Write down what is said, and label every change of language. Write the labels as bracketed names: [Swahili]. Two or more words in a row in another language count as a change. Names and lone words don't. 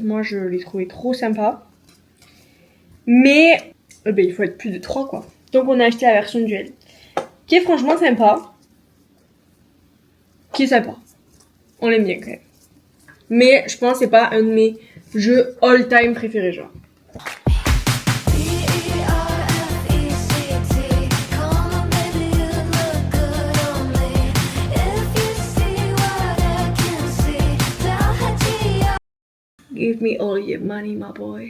[French] Moi, je l'ai trouvé trop sympa. Mais il faut être plus de 3, quoi. Donc, on a acheté la version duel. qui est franchement sympa. Qui est sympa. On l'aime bien quand même. Mais je pense que c'est pas un de mes jeux all-time préférés, genre. [English] Give me all your money, my boy.